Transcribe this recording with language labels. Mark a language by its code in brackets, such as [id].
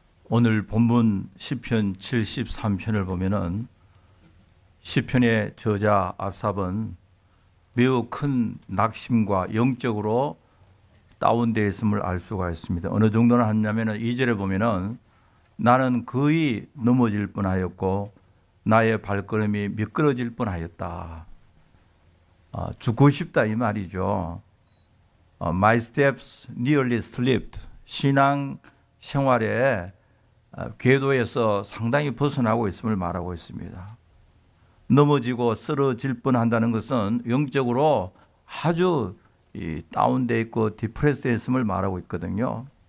[ko] 오늘 본문 시편 73편을 보면은 시편의 저자 아삽은 매우 큰 낙심과 영적으로 다운되어 있음을 알 수가 있습니다. 어느 정도나 하냐면은 2절에 보면은 나는 거의 넘어질 뻔하였고 나의 발걸음이 미끄러질 뻔하였다. 죽고 싶다 이 말이죠. [en] My steps nearly slipped. [ko] 신앙 생활에 궤도에서 상당히 벗어나고 있음을 말하고 있습니다. 넘어지고 쓰러질 뻔한다는 것은 영적으로 아주 다운되어 있고 디프레스되어 있음을 말하고 있거든요.